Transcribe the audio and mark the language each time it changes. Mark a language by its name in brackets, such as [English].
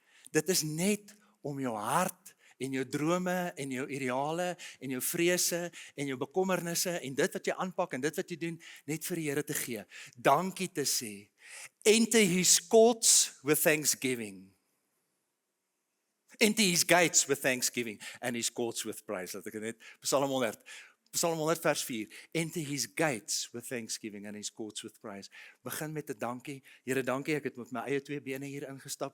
[Afrikaans] Dit is net om jou hart en jou drome en jou ideale en jou vrese en jou bekommernisse en dit wat jy aanpak en dit wat jy doen, net vir die Here te gee. Dankie te sê. [English] Enter his courts with thanksgiving. Enter his gates with thanksgiving and his courts with praise. [Afrikaans] Laat ek net Psalm 100 vers 4. [English] Enter his gates with thanksgiving and his courts with praise. [Afrikaans] Begin met 'n dankie. Here, dankie, ek het met my eie 2 bene hier ingestap.